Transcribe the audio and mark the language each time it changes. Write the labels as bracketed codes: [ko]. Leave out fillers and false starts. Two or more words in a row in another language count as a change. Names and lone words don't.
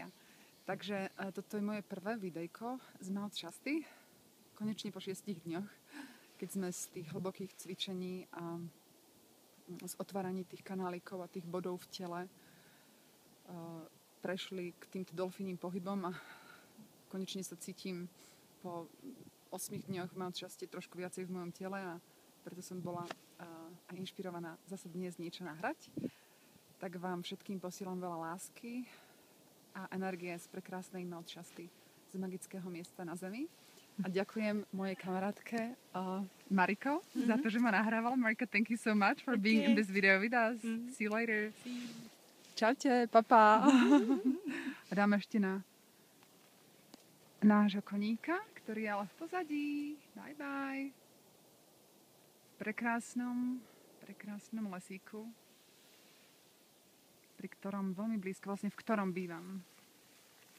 [sk] Takže toto je moje prvé videjko z Mount Shasty, konečne po 6 dňoch, keď sme z tých hlbokých cvičení a z otváraní tých kanálikov a tých bodov v tele prešli k týmto dolfínnym pohybom a konečne sa cítim po 8 dňoch v Mount Shasty trošku viacej v mojom tele a preto som bola aj inšpirovaná zase dnes niečo nahrať. Tak vám všetkým posielam veľa lásky a energie z prekrásnej Mount Shasty. z magického miesta na Zemi. A ďakujem mojej kamarátke Mariko za to, že ma nahrávala. Marika, [en] thank you so much for being in this video with us. See you later. [sk] Čaute, papa. A dáme ešte na nášho koníka, ktorý je ale v pozadí. [en] Bye, bye. [sk] V prekrásnom lesíku, pri ktorom veľmi blízko, vlastne v ktorom bývam.